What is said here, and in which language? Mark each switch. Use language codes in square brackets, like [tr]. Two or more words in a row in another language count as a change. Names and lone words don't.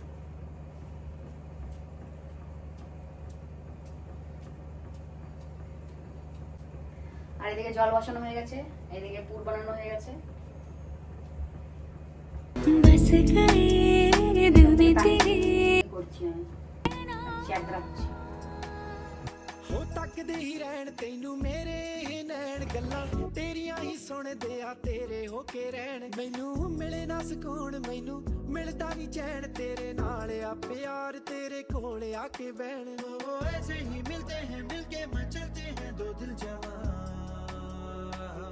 [bn] আর এদিকে জল বসানো হয়ে গেছে, এদিকে পুর বানানো হয়ে গেছে। করছি আমি চ্যাটরাচ্ছি। [pa] ਹੋ ਤੱਕਦੇ ਹੀ ਰਹਿਣ ਤੈਨੂੰ ਮੇਰੇ ਨੈਣ, ਗੱਲਾਂ ਤੇਰੀਆਂ ਹੀ ਸੁਣਦੇ ਆ ਤੇਰੇ ਹੋ ਕੇ ਰਹਿਣ। ਮੈਨੂੰ ਮਿਲੇ ਨਾ ਸਕੂਨ, ਮੈਨੂੰ ਮਿਲਦਾ ਨਹੀਂ ਚੈਨ ਤੇਰੇ ਨਾਲ ਆ ਪਿਆਰ ਤੇਰੇ ਕੋਲ ਆ ਕੇ ਬਹਿਣ [hi] वो ऐसे ही मिलते हैं मिलके मचलते हैं दो दिल जवां